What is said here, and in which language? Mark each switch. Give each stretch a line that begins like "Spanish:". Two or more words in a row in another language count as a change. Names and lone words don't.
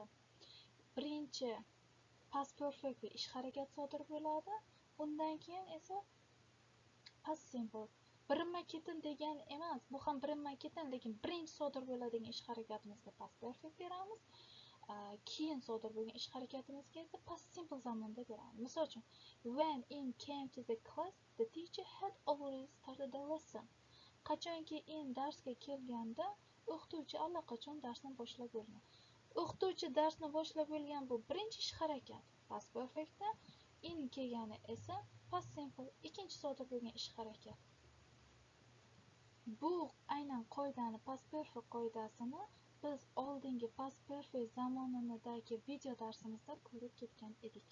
Uzbek: Birinchi
English: past perfect
Uzbek: ish harakat sodir bo'ladi, undan keyin esa
English: past simple.
Uzbek: Birinma-ketin degan emas, bu ham birinma-ketin, lekin birinchi sodir bo'ladigan ish harakatimizga
English: past perfect
Uzbek: beramiz. Keyin sodir bo'lgan ish harakatimizga esa
English: past simple
Uzbek: zamonda beramiz. Misol uchun,
English: when in came to the class, the teacher had already started the lesson.
Uzbek: Qachonki in darsga kelganda, o'qituvchi allaqachon darsni boshlab bo'lgan. O'qituvchi darsni boshlab bo'lgan bu birinchi ish harakat
English: past perfectda,
Uzbek: in kelgani esa
English: past simple
Uzbek: ikkinchi sodir bo'lgan ish harakat. Bu aynan qoidani
English: past perfect
Uzbek: qoidasini biz oldingi
English: past perfect
Uzbek: zamonidagi video darsimizda ko'rib ketgan edik.